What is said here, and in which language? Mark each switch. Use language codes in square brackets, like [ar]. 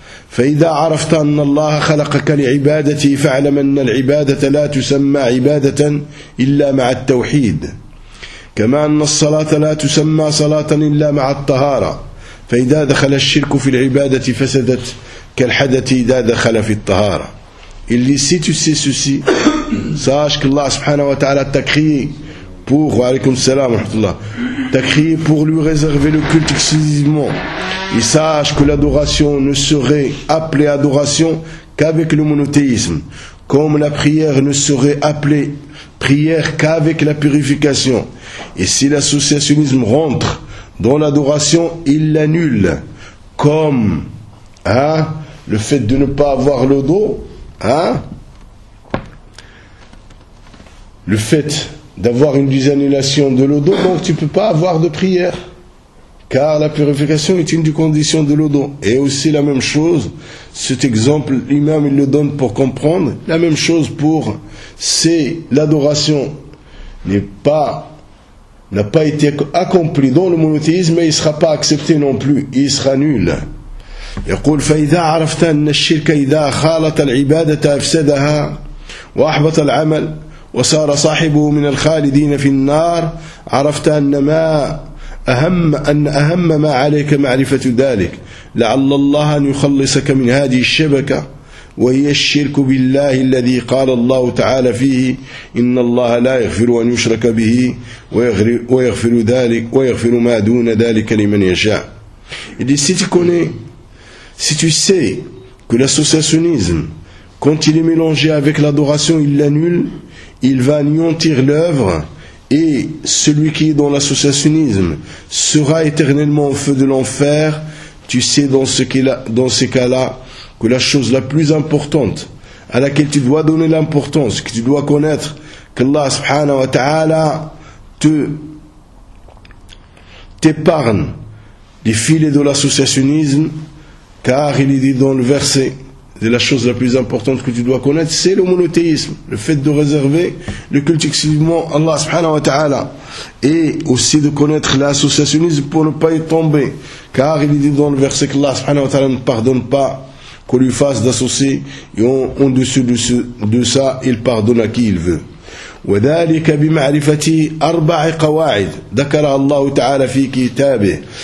[ar] فإذا عرفت أن الله خلقك لعبادته فاعلم أن العبادة لا تسمى عبادة إلا مع التوحيد كما أن الصلاة لا تسمى صلاة إلا مع الطهارة فإذا دخل الشرك في العبادة فسدت كالحدث إذا دخل في الطهارة. [fr] Il dit, si tu sais ceci, sache que Allah subhanahu wa ta'ala t'a créé pour, wa alaykum salam wa rahmatullah, t'a créé pour lui réserver le culte exclusivement. Et sache que l'adoration ne serait appelée adoration qu'avec le monothéisme, comme la prière ne serait appelée prière qu'avec la purification. Et si l'associationnisme rentre dans l'adoration, il l'annule, comme hein, le fait de ne pas avoir le dos, hein, le fait d'avoir une désannulation de le dos, donc tu ne peux pas avoir de prière, car la purification est une des conditions de le dos. Et aussi la même chose, cet exemple, l'imam il le donne pour comprendre, la même chose pour c'est l'adoration n'est pas n'a pas été accompli dans le monothéisme, mais il ne sera pas accepté non plus, il sera nul. [ar] يقول فإذا عرفت أن الشرك إذا خالط العبادة أفسدها وأحبط العمل وصار صاحبه من الخالدين في النار عرفت أن ما أهم أن أهم ما عليك معرفة ذلك لعل الله أن يخلصك من هذه الشبكة وهي الشرك بالله الذي قال الله تعالى فيه إن الله لا يغفر أن يشرك به ويغفر ذلك ويغفر ما دون ذلك لمن يشاء. [fr] Il dit, si tu connais, si tu sais que l'associationnisme, quand il est mélangé avec l'adoration, il l'annule, il va anéantir l'œuvre, et celui qui est dans l'associationnisme sera éternellement au feu de l'enfer, tu sais dans ce cas-là que la chose la plus importante à laquelle tu dois donner l'importance, que tu dois connaître, qu'Allah subhanahu wa ta'ala t'épargne des filets de l'associationnisme, car il est dit dans le verset, de la chose la plus importante que tu dois connaître, c'est le monothéisme, le fait de réserver le culte exclusivement à Allah subhanahu wa ta'ala, et aussi de connaître l'associationnisme pour ne pas y tomber, car il dit dans le verset que Allah subhanahu wa ta'ala ne pardonne pas qu'on lui fasse d'associer, et en dessous de ça, il pardonne à qui il veut. [ar] وذلك بمعرفة أربع قواعد ذكر الله تعالى في كتابه.